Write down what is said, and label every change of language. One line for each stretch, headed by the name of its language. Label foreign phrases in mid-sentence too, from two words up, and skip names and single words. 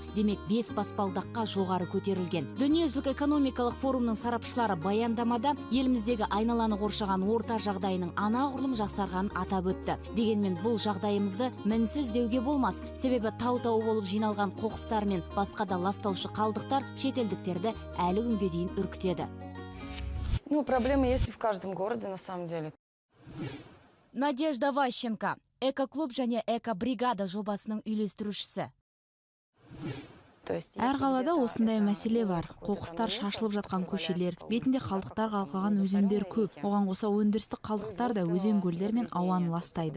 Kazakh: Демек 5 баспалдаққа жоғары көтерілген. Дүниежүзілік экономикалық форумның сарапшылары баяндамада еліміздегі айналаны қоршаған орта жағдайының анағұрлым жақсарғанын атап өтті. Дегенмен бұл жағдайымызды мінсіз деуге болмас. Себебі тау-тау болып жиналған қоқыстар мен басқа да ластаушы қалдықтар шетелдіктерді әлі күнге дейін үркітеді.
Russian: Ну, проблемы есть в каждом городе, на самом деле.
Kazakh: Надежда Ващенко, эко-клуб және эко-бригада жобасының үйлестірушісі. Әр қалада осындай мәселе бар. Қоқыстар шашылып жатқан көшелер, бетінде қалдықтар қалқыған өзендер көп. Оған қоса өндірістік қалдықтар да өзен көлдер мен ауаны ластайды.